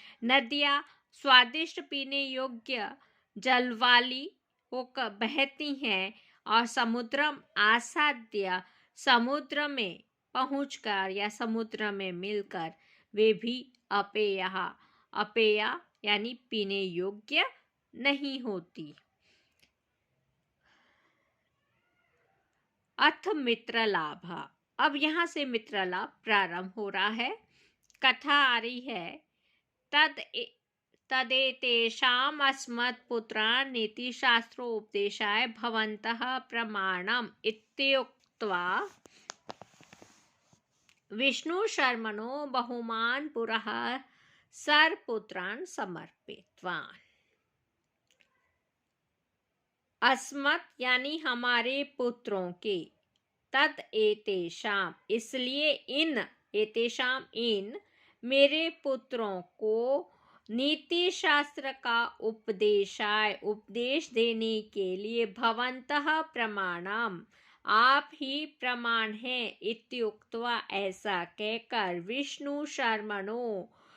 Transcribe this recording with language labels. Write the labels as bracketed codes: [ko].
[hi] नदियाँ स्वादिष्ट पीने योग्य जल वाली होकर बहती हैं और [sa] समुद्रम आसाद्य [hi] समुद्र में पहुंचकर या समुद्र में मिलकर वे भी अपेयः अपेय यानी पीने योग्य नहीं होती। [sa] अथ मित्र लाभ। [hi] अब यहाँ से मित्र लाभ प्रारंभ हो रहा है। कथा आ रही है, [sa] तदेतेषाम् अस्मत्पुत्रान् नीतिशास्त्रोपदेशाय भवन्तः प्रमाणम् इत्युक्त्वा विष्णुशर्मणो बहुमान् पुरः सर्वपुत्रान् समर्पितवान्। [hi] अस्मत् यानी हमारे पुत्रों के, [sa] तद एतेषाम [hi] इसलिए, इन एतेषाम इन मेरे पुत्रों को नीति शास्त्र का उपदेश देने के लिए [sa] भवन्तः प्रमाणम [hi] आप ही प्रमाण हैं [sa] इत्युक्त्वा [hi] ऐसा कहकर विष्णु शर्मणो